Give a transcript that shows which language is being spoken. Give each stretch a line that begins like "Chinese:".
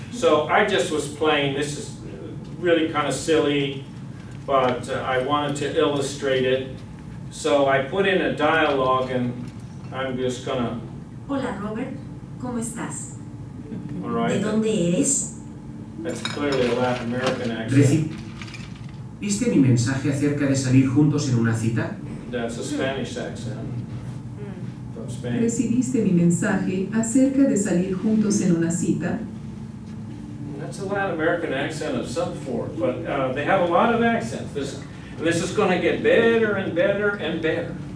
English: So I just was playing, this is really kind of silly, but I wanted to illustrate it. So I put in a dialogue and I'm just gonna...
Spanish: Hola Robert, ¿cómo estás?
English: All right.
Spanish: ¿De dónde eres?
English: That's clearly a Latin American accent.
Spanish: ¿Viste mi mensaje acerca de salir juntos en una cita?
English: That's a Spanish accent from Spain.
Spanish: ¿Recibiste mi mensaje acerca de salir juntos en una cita?
English: That's a Latin American accent of some form, but they have a lot of accents. This is going to get better and better and better.